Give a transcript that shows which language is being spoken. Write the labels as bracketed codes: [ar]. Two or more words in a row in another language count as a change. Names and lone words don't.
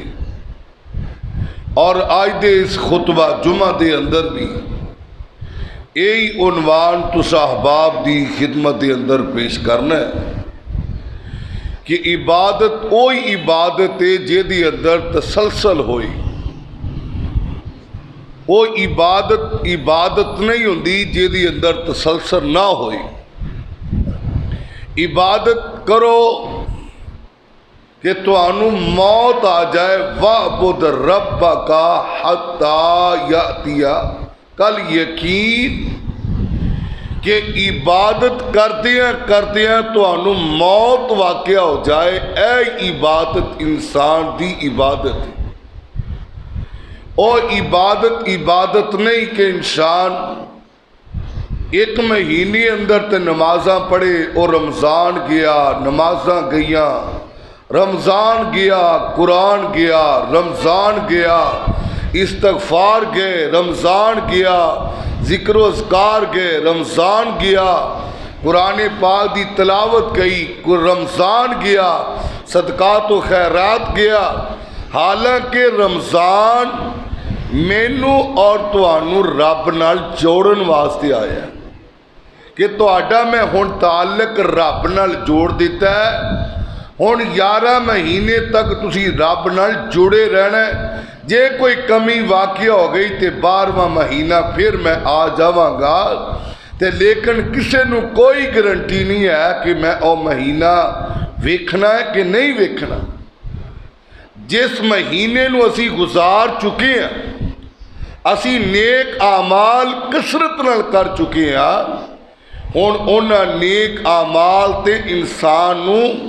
[pa] اور آج دے اس خطبہ جمعہ دے اندر بھی یہی عنوان تسا احباب دی خدمت دے اندر پیش کرنا ہے کہ عبادت اوہی عبادت ہے جے دی اندر تسلسل ہوئی۔ وہ عبادت نہیں ہوندی جے دی اندر تسلسل نہ ہوئی۔ عبادت کرو کہ تانوں موت آ جائے، [ar] وَاعْبُدْ رَبَّكَ حَتَّى يَأْتِيَكَ الْيَقِينُ، [pa] کہ عبادت کردیاں تانوں موت واقع ہو جائے۔ اے عبادت انسان دی عبادت ہے، اور عبادت نہیں کہ انسان ایک مہینے اندر تے نمازاں پڑھے اور رمضان گیا، نمازاں گئیاں، رمضان گیا، قرآن گیا، رمضان گیا، استغفار گئے، رمضان گیا، ذکر و اذکار گئے، رمضان گیا، قرآن پاک دی تلاوت گئی، رمضان گیا، صدقات و خیرات گیا۔ حالانکہ رمضان مینو اور تانوں رب نال جوڑن واسطے آیا ہے کہ تہاڈا میں ہن تعلق رب نال جوڑ دیتا ہے۔ ہن 11 مہینے تک تسی رب نال جڑے رہنا ہے۔ جے کوئی کمی واقع ہو گئی تے 12واں مہینہ پھر میں آ جاواں گا، تے لیکن کسے نو کوئی گارنٹی نہیں ہے کہ میں او مہینہ ویکھنا ہے کہ نہیں ویکھنا۔ جس مہینے نو اسی گزار چکے ہیں، اسی نیک اعمال کثرت نال کر چکے ہیں، ہن انہاں نیک اعمال تے انسان نو